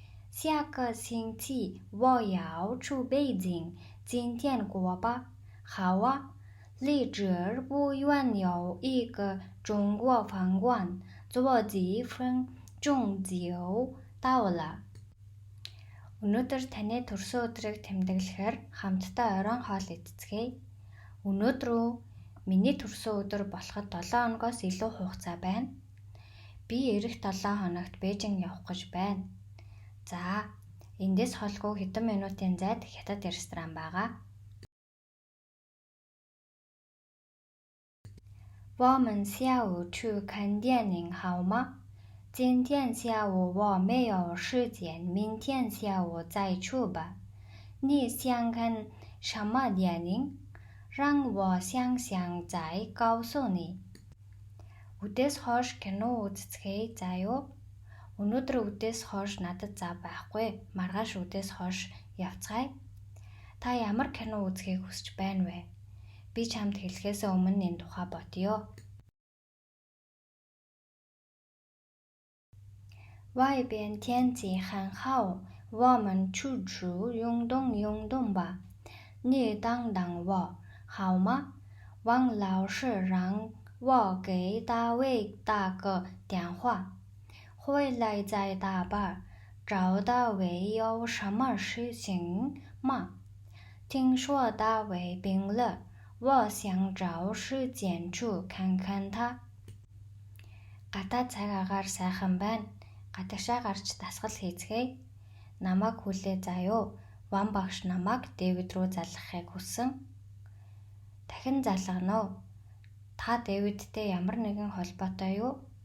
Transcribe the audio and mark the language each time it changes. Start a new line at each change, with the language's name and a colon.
Chinese: 下个星期我要去北京，今天过吧。好啊，离这儿不远有一个中国饭馆，坐几分钟就到了。
Mongolian: Өнөөдөр таны төрсөн өдрийг тэмдэглэхээр хамтдаа оройн хоол идцгээе. Өнөөдөр үү? Миний төрсөн өдөр болоход 7 хоногоос илүү хугацаа байна. Би эх 7 хоногт Бээжин явах гэж байна. За, эндээс холгүй хэдэн минутын зайд хятад ресторан байгаа.
Chinese: 我们下午去看电影好吗？今天下午我没有时间，明天下午再去吧。你想看什么电影？让我想想再告诉你。
Mongolian: Үдээс хойш кино үзцгээе заа юу? Өнөөдөр үдээс хойш надад зав байхгүй. Маргааш үдээс хойш явцгаая. Та ямар кино үзхийг хүсэж байна вэ? Би чамд хэлэхээс өмнө энэ тухай бодъё.
Chinese: 外边天气很好，我们出去运动运动吧。你等等我，好吗？王老师让我给大卫打个电话，回来再打吧。找大卫有什么事情吗？听说大卫病了，我想找时间去看看他。
Mongolian: Гадаа цаг агаар сайхан байна. Гадагшаа гарч дасгал хийцгээе. Намайг хүлээ заа юу? Ван багш намайг Дэвид рүү залгахыг хүссэн. Дахин залгана уу? Та Дэвидтэй ямар нэгэн холбоотой юу?